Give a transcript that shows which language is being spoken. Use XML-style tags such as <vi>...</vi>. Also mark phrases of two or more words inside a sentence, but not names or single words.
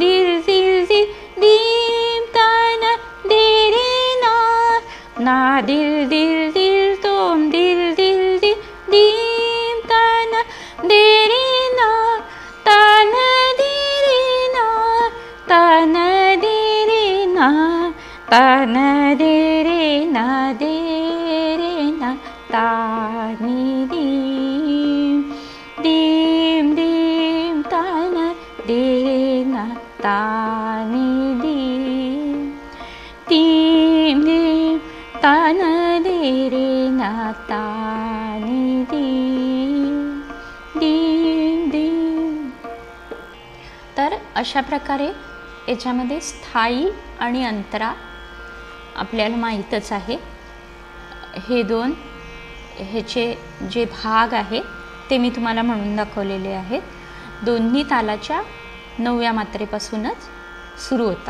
<mr>दिल दिल दिल, धीम तान दे रे ना ना दिल दिल दिल तोम दिल दिल दिल, धीम तान दे रे ना तान दे रे ना तान दे रे ना तान दे रे ना दे रे ना ता नी धी, धीम धीम तान दे ता नि दी तीम दी ता न दे रे ना ता नि दी दी दी। तर अशा प्रकारे याच्यामध्ये स्थायी आणि अंतरा आपल्याला माहीतच आहे। हे दोन ह्याचे जे भाग आहे ते मी तुम्हाला म्हणून दाखवलेले आहेत। दोन्ही तालाच्या 9व्या मात्रेपासूनच सुरू होतात।</mr>